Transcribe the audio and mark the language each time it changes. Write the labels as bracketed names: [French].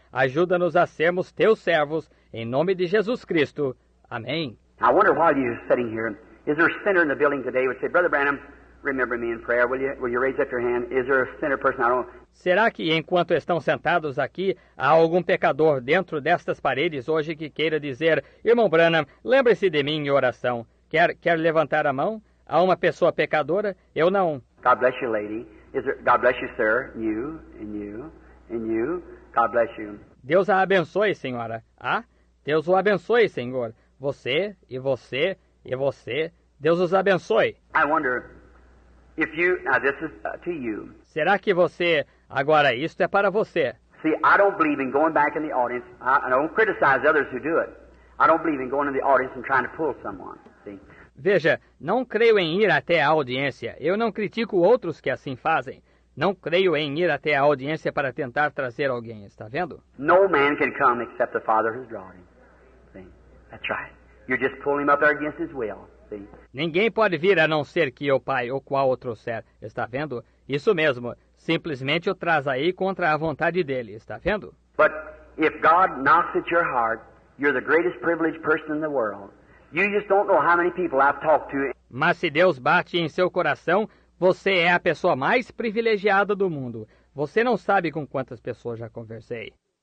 [Portuguese] Ajuda-nos a sermos teus servos. Em nome de Jesus Cristo. Amém. [English] I wonder while you're sitting here, is there a sinner in the building today who would say, Brother Branham, remember me in prayer. Will you raise up your hand? Is there a sinner person? I don't. [Portuguese] Será que enquanto estão sentados aqui, há algum pecador dentro destas paredes hoje que queira dizer, Irmão Branham, lembre-se de mim em oração? Quer levantar a mão? Há uma pessoa pecadora? Eu não. [English] God bless you, lady. God bless you, sir. You, and you, and you. God bless you. [Portuguese] Deus a abençoe, senhora. Ah, Deus o abençoe, Senhor. Você, e você, e você. Deus os abençoe. [English] I wonder if you, now this is to you. [Portuguese] Será que você, agora isto é para você? [English] See, I don't believe in going back in the audience. I don't criticize others who do it. I don't believe in going in the audience and trying to pull someone. See? [Portuguese] Veja, não creio em ir até a audiência. Eu não critico outros que assim fazem. Não creio em ir até a audiência para tentar trazer alguém. Está vendo? [English] No man can come except the Father who's drawn him. See? That's right. You're just pulling him up there against his will. See? [Portuguese] Ninguém pode vir a não ser que o Pai, o qual o trouxer. Está vendo? Isso mesmo. Simplesmente o traz aí contra a vontade dele. Está vendo? [English] But if God knocks at your heart, you're the greatest privileged person in the world. You just don't know how many people I've talked to. [Portuguese] Mas se Deus bate em seu coração, você é a pessoa mais privilegiada do mundo. Você não sabe com quantas pessoas já conversei.